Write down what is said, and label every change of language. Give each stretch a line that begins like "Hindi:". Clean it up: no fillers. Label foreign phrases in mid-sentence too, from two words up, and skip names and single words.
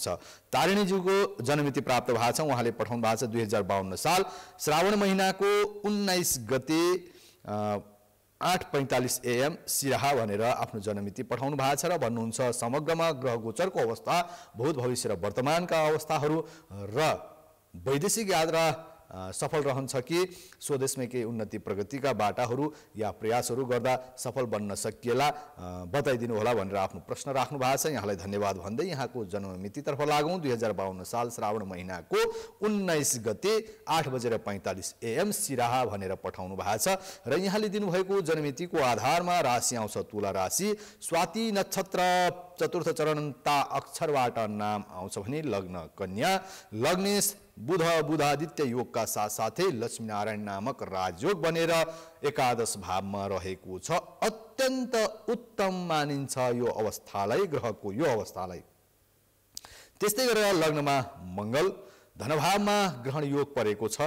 Nepali: तारिणीज्यूको जनमिति प्राप्त भएको छ। उहाँले पठाउनु भएको छ 2052 साल श्रावण महिनाको 19 गते 8:45 AM सिराहा भनेर आफ्नो जनमिति पठाउनु भएको छ र भन्नुहुन्छ समग्रमा ग्रह गोचरको अवस्था, भूत भविष्य र वर्तमानका अवस्थाहरू र वैदेशिक यात्रा सफल रहन्छ कि स्वदेशमै केही उन्नति प्रगतिका बाटाहरू या प्रयासहरू गर्दा सफल बन्न सकिएला बताइदिनु होला भनेर आफ्नो प्रश्न राख्नु भएको छ। यहाँलाई धन्यवाद भन्दै यहाँको जन्ममितितर्फ लागौँ। 2052 साल श्रावण महिनाको 19 गते 8:45 AM सिराहा भनेर पठाउनु भएको छ र यहाँले दिनुभएको जनमितिको आधारमा राशि आउँछ तुला राशि। स्वाति नक्षत्र चतुर्थ चरणता अक्षरबाट नाम आउँछ भने लग्न कन्या, लग्नेश बुध बुधादित्य योगका साथसाथै लक्ष्मीनारायण नामक राजयोग बनेर एकादश भावमा रहेको छ। अत्यन्त उत्तम मानिन्छ यो अवस्थालाई, ग्रहको यो अवस्थालाई। त्यस्तै गरेर लग्नमा मङ्गल धनभावमा ग्रहण योग परेको छ।